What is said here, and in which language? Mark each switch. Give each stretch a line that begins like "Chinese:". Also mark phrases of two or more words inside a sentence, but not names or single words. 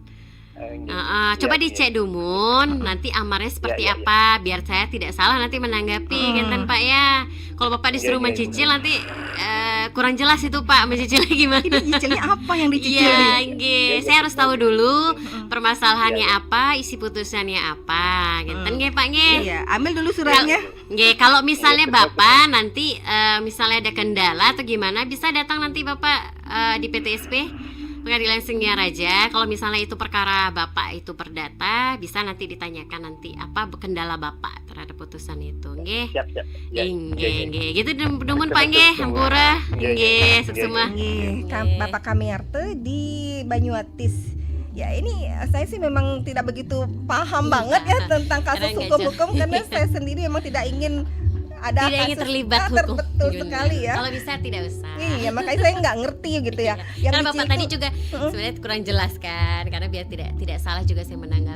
Indonesian: Coba dicek dulu, nanti amarnya seperti apa, biar saya tidak salah nanti menanggapi, Genten Pak ya. Kalau Bapak disuruh mencicil nanti kurang jelas itu Pak, mencicilnya gimana? Nyicilnya apa yang dicicil? Iya, nggih. Saya harus tahu dulu permasalahannya apa, isi putusannya apa. Gitu nggih Pak nggih. Iya, ambil dulu suratnya. Nggih, kalau misalnya Bapak nanti misalnya ada kendala atau gimana, bisa datang nanti Bapak di PTSP Pengadilan Singaraja. Kalau misalnya itu perkara Bapak itu perdata, bisa nanti ditanyakan nanti apa kendala Bapak terhadap putusan itu. Nggih. Siap. Nggih.
Balinese: Gitu dumun Pak nggih, hampura. Nggih, suksema.
Indonesian: Nggih, Bapak Kamiarte di Banyuatis. Ya ini saya sih memang tidak begitu paham banget ya tentang kasus Karena hukum-hukum karena saya sendiri memang tidak ingin ada Tidak ingin kasus terlibat hukum. betul sekali ya. Kalau bisa tidak usah. Iya, makanya saya nggak ngerti gitu ya. Yang Karena Bapak dicicil tadi tuh- juga sebenarnya kurang jelas kan, karena biar tidak salah juga saya menanggapi.